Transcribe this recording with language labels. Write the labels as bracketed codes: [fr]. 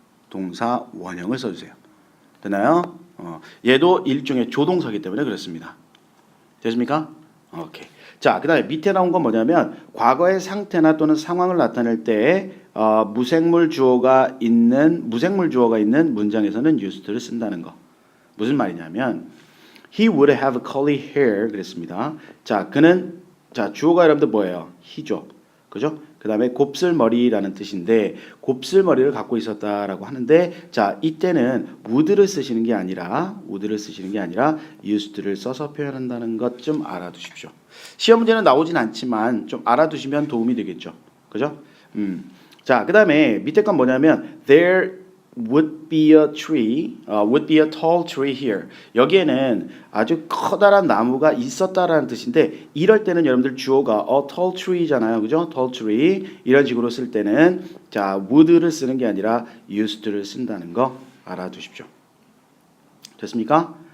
[ko] 동사 원형을 써 주세요. 되나요? 얘도 일종의 조동사이기 때문에 그렇습니다. 됐습니까? 오케이. 자, 그다음에 밑에 나온 건 뭐냐면 과거의 상태나 또는 상황을 나타낼 때 무생물 주어가 있는 문장에서는 used를 쓴다는 거. 무슨 말이냐면 [en] he would have curly hair [ko] 그랬습니다. 자, 그는 주어가 여러분들 뭐예요? he죠. 그죠? 그다음에 곱슬머리라는 뜻인데 곱슬머리를 갖고 있었다라고 하는데 자, 이때는 would를 쓰시는 게 아니라 used를 써서 표현한다는 것 좀 알아두십시오. 시험 문제는 나오진 않지만 좀 알아두시면 도움이 되겠죠. 그죠? 자, 그다음에 밑에 건 뭐냐면 [en] there would be a tall tree here. [ko] 여기에는 아주 커다란 나무가 있었다라는 뜻인데 이럴 때는 여러분들 주어가 [en] a tall tree [ko] 잖아요. 그죠? tall tree. 이런 식으로 쓸 때는 자, would를 쓰는 게 아니라 used를 쓴다는 거 알아두십시오. 됐습니까?